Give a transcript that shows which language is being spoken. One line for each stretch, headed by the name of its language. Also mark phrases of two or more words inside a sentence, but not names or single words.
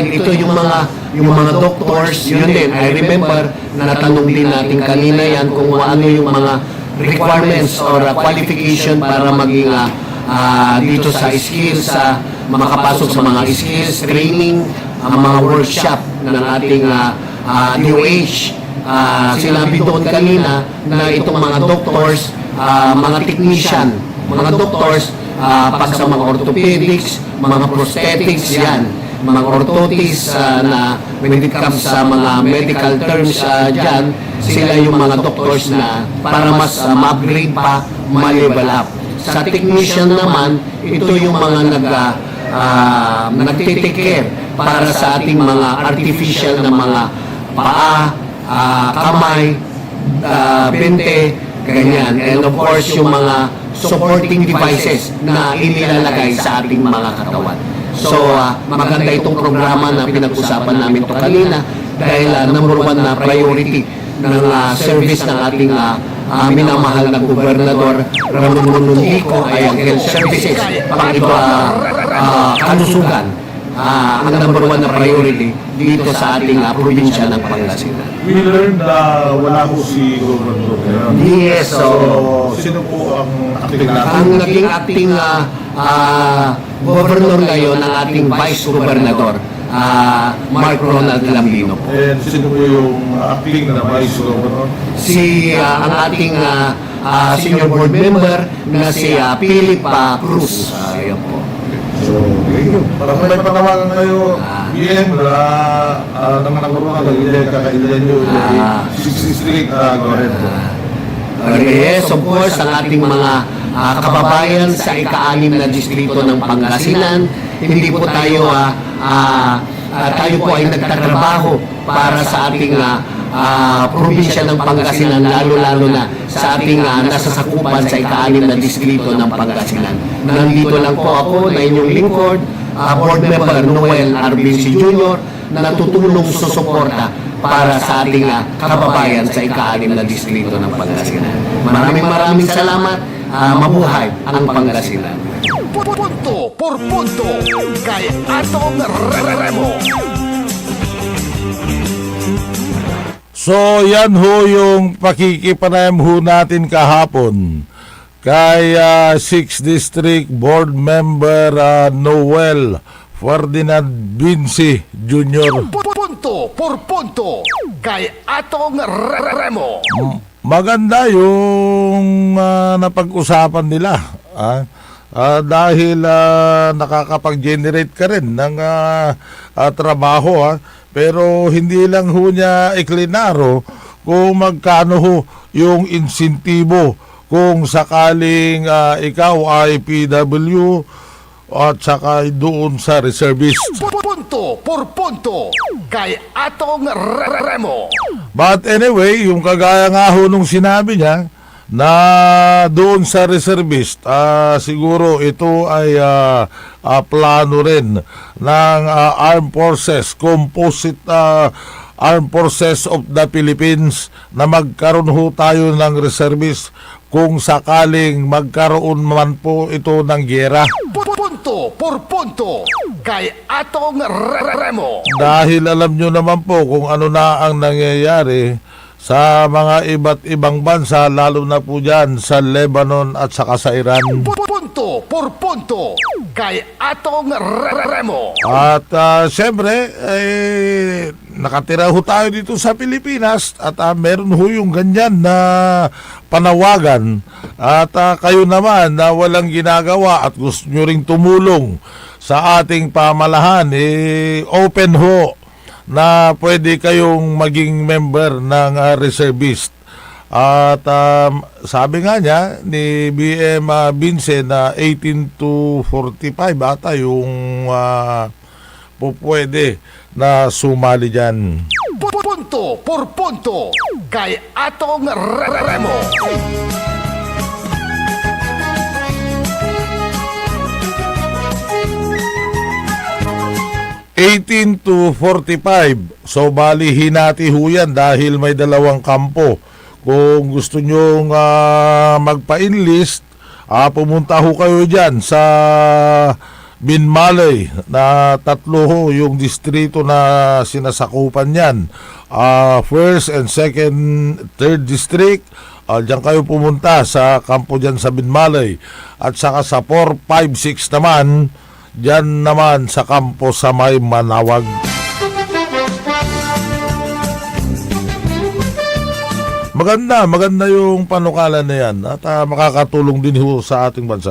Filipino: Ito yung mga doctors, yun din.
English: I remember,
Filipino: natanong din natin kanina yan kung ano yung mga
English: requirements or qualification
Filipino: para maging dito sa skills, makapasok sa mga skills, training, ang mga workshop ng ating DOH. Sinabi doon kanina na itong mga doctors, mga technician, mga doctors, pag sa mga orthopedics, mga prosthetics yan, mga orthotics na
English: when it comes
Filipino: sa mga
English: medical terms
Filipino: dyan, sila yung mga doctors na para mas ma-upgrade pa, ma-level up. Sa technician naman, ito yung mga nagtitake care para sa ating mga artificial na mga paa, kamay, bente, ganyan.
English: And of course,
Filipino: yung mga supporting devices na inilalagay sa ating mga katawan. So, maganda itong programa na pinag-usapan namin to kanina dahil
English: number one
Filipino: na priority ng service ng ating minamahal na gobernador Ramon Nico ay ang health services pang ito kalusugan. Ang
English: number one
Filipino: na priority dito sa ating probinsya ng Pangasinan.
English: We learned na wala po si Governor. Yes, so
Filipino: Sino po ang acting natin? ang naging acting governor ngayon ng ating vice gobernador, Mark Ronald Lambino po. And sino po yung acting na Vice Governor? Si ang ating senior board member na si Philip Cruz. Ayun po.
English: So, thank you.
Filipino: Parang may panawagan kayo, BM, naman ang mga kakailan nyo, 6 district,
English: go ahead. Yes, of course,
Filipino: ang ating mga kababayan sa ika-6 na distrito ng Pangasinan, hindi po tayo tayo po ay nagtatrabaho para sa ating probinsya ng Pangasinan, lalo-lalo na sa ating nasasakupan sa ika-6 na distrito ng Pangasinan. Nandito lang po ako na inyong lingkod, board member Noel Arbinci Jr. na tutulong susuporta para sa ating kababayan sa ika-6 na distrito ng Pangasinan. Maraming salamat. Mabuhay ang Pangasinan. Punto por punto kay Atong Remo. So, yan ho yung pakikipanayam ho natin kahapon kay 6th District Board Member Noel Ferdinand Binsi Jr. Punto por punto kay Atong Remo. maganda yung napag-usapan nila. Dahil nakakapag-generate ka rin ng trabaho. Pero hindi lang ho niya iklinaro kung magkano ho yung insentibo kung sakaling ikaw ay PW at saka doon sa reservist. Punto por punto kay Atong Remo.
English: But anyway,
Filipino: yung kagaya nga ho nung sinabi niya na doon sa reservist, siguro ito ay plano rin ng Armed Forces, Composite Armed Forces of the Philippines na magkaroon ho tayo ng reservist kung sakaling magkaroon man po ito ng giyera. Punto por punto kay Atong Remo. Dahil alam nyo naman po kung ano na ang nangyayari sa mga iba't ibang bansa, lalo na po dyan sa Lebanon at saka sa Iran. Punto por punto kay Atong Remo. At siyempre, nakatira ho tayo dito sa Pilipinas at meron ho yung ganyan na panawagan. At kayo naman na walang ginagawa at gusto nyo ring tumulong sa ating pamalahan, open ho na pwede kayong maging member ng reservist. At sabi nga niya ni BM Vincent na 18 to 45 ata yung pupwede na sumali dyan. Punto por punto kay Atong Remo. 18 to 45. So bali hinati ho yan dahil may dalawang kampo. Kung gusto nyong magpa-enlist, pumunta ho kayo dyan sa Binmalay na 3 ho yung distrito na sinasakupan yan.
English: First and second, third district,
Filipino: dyan kayo pumunta sa kampo dyan sa Binmalay. At saka sa 4, 5, 6 naman, dyan naman sa kampo sa may Manawag. Maganda yung panukala na yan at makakatulong din ho sa ating bansa.